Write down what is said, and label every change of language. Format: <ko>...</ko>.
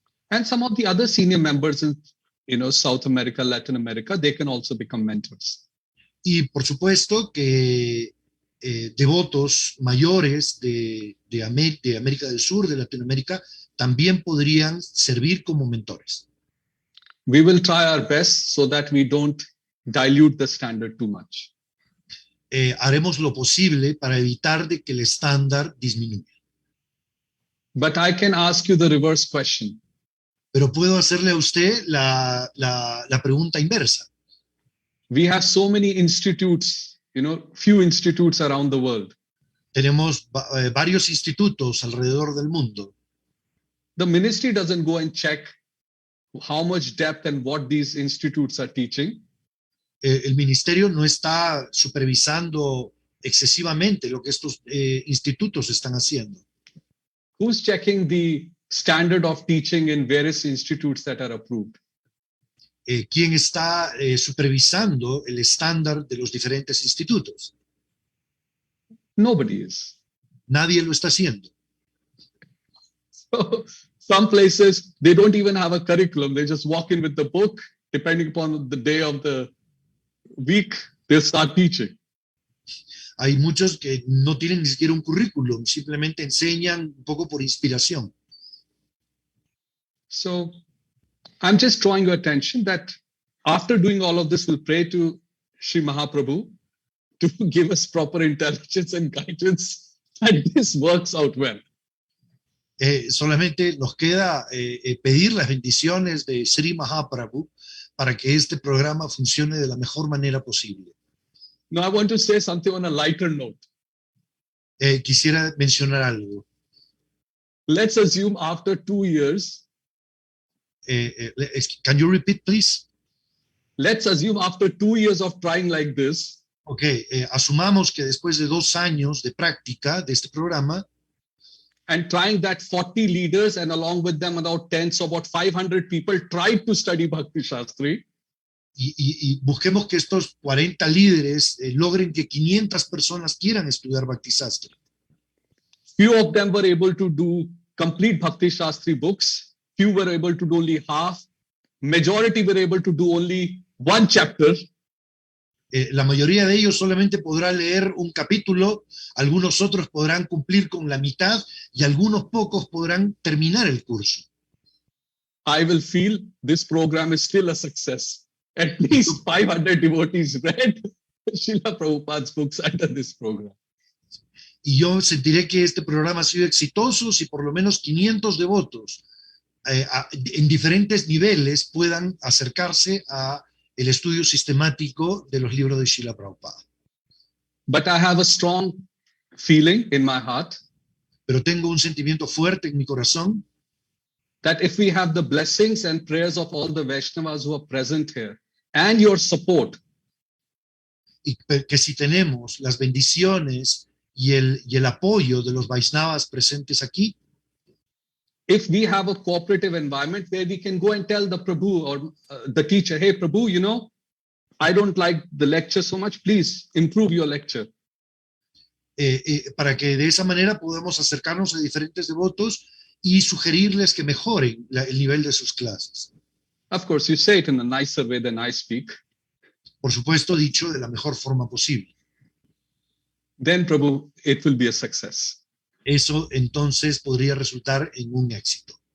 <en>And some of the other senior members in South America, Latin America, they can also become mentors.</en> <es>Y por supuesto que devotos mayores de América del Sur, de Latinoamérica, también podrían servir como mentores.</es> <en>We will try our best so that we don't dilute the standard too much.</en> <es>Haremos lo posible para evitar de que el estándar disminuya.</es> <en>But I can ask you the reverse question.</en> <es>Pero puedo hacerle a usted la pregunta inversa.</es> <en>We have so many institutes, few institutes around the world.</en> <es>Tenemos varios institutos alrededor del mundo.</es> <en>The ministry doesn't go and check how much depth and what these institutes are teaching.</en> <es>El ministerio no está supervisando excesivamente lo que estos institutos están haciendo.</es> <en>Who's checking the standard of teaching in various institutes that are approved?</en> <es>¿Quién está supervisando el estándar de los diferentes institutos?</es> <en>Nobody is.</en> <es>Nadie lo está haciendo.</es> <en>So some places, they don't even have a curriculum. They just walk in with the book. Depending upon the day of the week, they'll start teaching.</en> <es>Hay muchos que no tienen ni siquiera un currículum, simplemente enseñan un poco por inspiración.</es> <en>So I'm just drawing your attention that after doing all of this, we'll pray to Sri Mahaprabhu to give us proper intelligence and guidance that this works out well.</en> <es>Solamente nos queda pedir las bendiciones de Sri Mahaprabhu para que este programa funcione de la mejor manera posible.</es> <en>Now I want to say something on a lighter note.</en> <es>Quisiera mencionar algo.</es> <en>Let's assume after 2 years. Can you repeat, please? Let's assume after 2 years of trying like this.</en> <es>Okay, asumamos que después de 2 años de práctica de este programa.</es> <en>And trying that 40 leaders and along with them about 10, so about 500 people tried to study Bhakti Shastri.</en> <es>Y busquemos que estos 40 líderes logren que 500 personas quieran estudiar Bhakti Shastri.</es> <en>Few of them were able to do complete Bhakti Shastri books. Few were able to do only half. majority were able to do only one chapter.</en> <es>La mayoría de ellos solamente podrá leer un capítulo, algunos otros podrán cumplir con la mitad y algunos pocos podrán terminar el curso.</es> <en>I will feel this program is still a success. At least 500 devotees read Srila Prabhupada's books under this program.</en> <es>Y yo sentiré que este programa ha sido exitoso si por lo menos 500 devotos en diferentes niveles puedan acercarse a el estudio sistemático de los libros de Srila Prabhupada.</es> <en>But I have a strong feeling in my heart</en> <es>Pero tengo un sentimiento fuerte en mi corazón</es> <en>that if we have the blessings and prayers of all the Vaishnavas who are present here and your support,</en> <es>y que si tenemos las bendiciones y el apoyo de los Vaishnavas presentes aquí,</es> <en>if we have a cooperative environment where we can go and tell the Prabhu or the teacher, hey, Prabhu, you know, I don't like the lecture so much, please improve your lecture.</en> <es>Para que de esa manera podamos acercarnos a diferentes devotos y sugerirles que mejoren el nivel de sus clases.</es> <en>Of course, you say it in a nicer way than I speak.</en> <es>Por supuesto, dicho de la mejor forma posible.</es> <en>Then, Prabhu, it will be a success.</en> <es>Eso entonces podría resultar en un éxito.</es>